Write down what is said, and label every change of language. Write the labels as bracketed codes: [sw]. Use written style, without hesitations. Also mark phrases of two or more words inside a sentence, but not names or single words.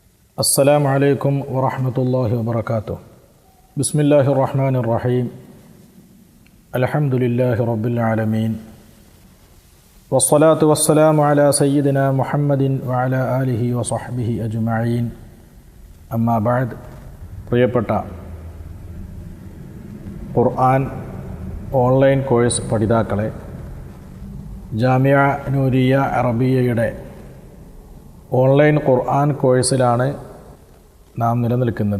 [ar] السلام عليكم ورحمة الله وبركاته. بسم الله الرحمن الرحيم. الحمد لله رب العالمين. والصلاة والسلام على سيدنا محمد وعلى آله وصحبه أجمعين. أما بعد. [ml] പ്രിയപ്പെട്ട ഖുർആൻ [en] online course [ml] പഠിതാക്കളെ, ജാമിഅ നൂരിയ അറബിയയുടെ ഓൺലൈൻ ഖുർആൻ കോഴ്സിലാണ് നാം നിലനിൽക്കുന്നത്.